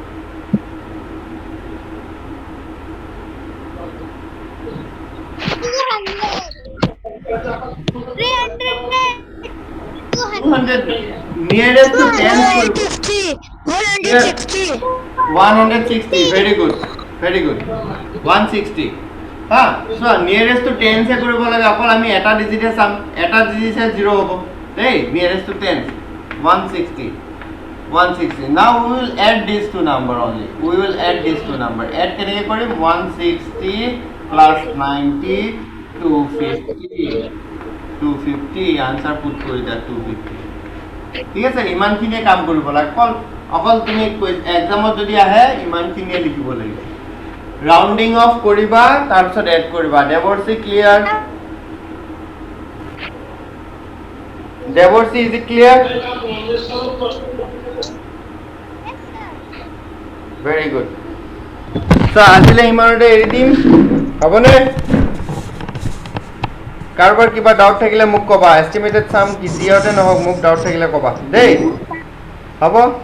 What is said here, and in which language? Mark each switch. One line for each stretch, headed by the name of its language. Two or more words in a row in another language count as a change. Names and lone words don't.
Assamese: 200
English: nearest to 10 160 very good
Assamese: 160 হা সো
English: nearest to 10
Assamese: সে কৰিব লাগে অকল আমি এটা ডিজিটে চাম এটা ডিজিটে 0 হ'ব দেই
English: nearest to 10 160 now we will add these two number only add
Assamese: কেনেকৈ কৰিম
English: 160 plus 90 250 answer put
Assamese: কৰি দা 250 ঠিক আছে ইমানখিনিয়ে কাম কৰিব লাগে অকল তুমি এক্সামত যদি আহে ইমানখিনিয়ে লিখিব লাগিব ৰাউণ্ডিং অফ কৰিবা তাৰ পিছত এড কৰিবা দেৱৰ্ষী ক্লিয়াৰ দেৱৰ্ষী
English: is it clear very good so
Assamese: আজিলে ইমানতে এৰি দিম হ'বনে কাৰোবাৰ কিবা ডাউট থাকিলে মোক ক'বা
English: estimated sum
Assamese: কি দিয়তে নহওক মোক ডাউট থাকিলে ক'বা দেই হ'ব